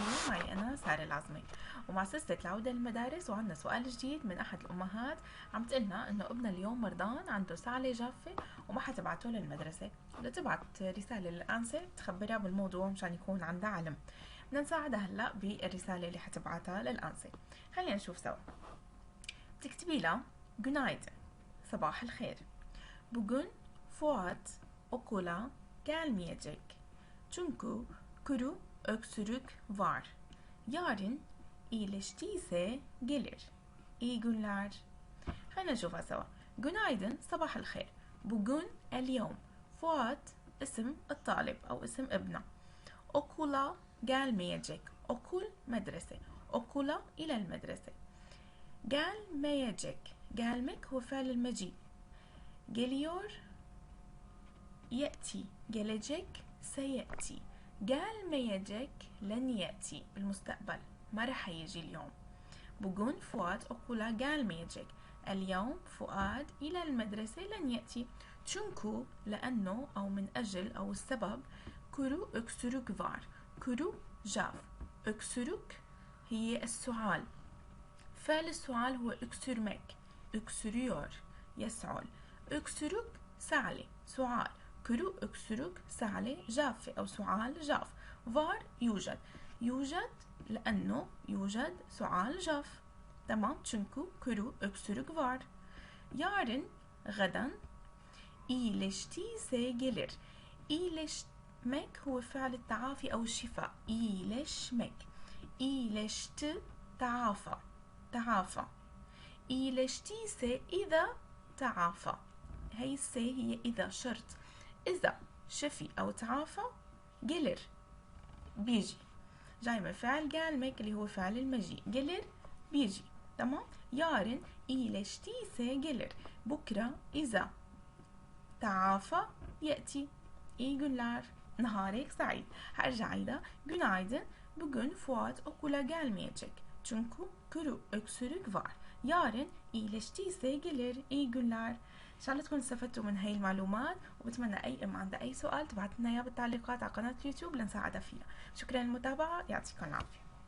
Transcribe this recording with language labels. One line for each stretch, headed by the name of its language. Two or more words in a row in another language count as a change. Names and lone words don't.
Arabic: معي أنا سارة العظمي ومع سلسلة العودة للمدارس، وعندنا سؤال جديد من أحد الأمهات عم تقلنا إنه ابنها اليوم مرضان، عنده سعلة جافة وما حتبعته للمدرسة. بدها تبعت رسالة للأنسة تخبرها بالموضوع مشان يكون عندها علم. بدنا نساعدها هلا بالرسالة اللي حتبعتها للأنسة. خلينا نشوف سوا. بتكتبي لها Günaydın، صباح الخير.
Turkish: Bugün Fuat okula gelmeyecek. Çünkü kuru öksürük var. Yarın iyileştiyse gelir. İyi günler.
Arabic: خلينا نشوفها سوا. Günaydın صباح الخير. Bugün اليوم. Fuat اسم الطالب أو اسم ابنه.
Turkish: Okula gelmeyecek. Okul مدرسة.
Arabic: Okula إلى المدرسة.
Turkish: gelmeyecek.
Arabic: gelmek هو فعل المجيء. geliyor يأتي. gelecek سيأتي. gelmeyecek لن يأتي بالمستقبل، ما رح يجي اليوم.
Turkish: bugün فؤاد okula gelmeyecek.
Arabic: اليوم فؤاد إلى المدرسة لن يأتي. çünkü لأنه أو من أجل أو السبب
Turkish: kuru öksürük var.
Arabic: kuru جاف. öksürük هي السعال. فعل السعال هو öksürmek. öksürüyor يسعل. öksürük سعلة سعال.
Turkish: kuru öksürük
Arabic: سعلة جافة أو سعال جاف. var يوجد. يوجد لأنه يوجد سعال جاف. تمام.
Turkish: çünkü kuru öksürük var. yarın غدا iyileştiyse gelir.
Arabic: iyileşmek هو فعل التعافي أو الشفاء.
Turkish: iyileşmek. iyileşti تعافى.
Arabic: تعافى. iyileştiyse إذا تعافى. هي السي هي إذا شرط. إذا شفي أو تعافى gelir بيجي. جاي من فعل gelmek اللي هو فعل المجيء. gelir بيجي. تمام.
Turkish: yarın iyileştiyse gelir.
Arabic: بكرة إذا تعافى يأتي.
Turkish: İyi günler.
Arabic: نهارك سعيد. هرجع عيدة.
Turkish: Günaydın. Bugün Fuat okula gelmeyecek. Çünkü kuru öksürük var. yarın iyileştiyse gelir. İyi günler.
Arabic: ان شاء الله تكونوا استفدتوا من هاي المعلومات، وبتمنى اي ام عندها اي سؤال تبعت لنا اياه بالتعليقات على قناة اليوتيوب لنساعدها فيها. شكرا للمتابعة، يعطيكم العافية.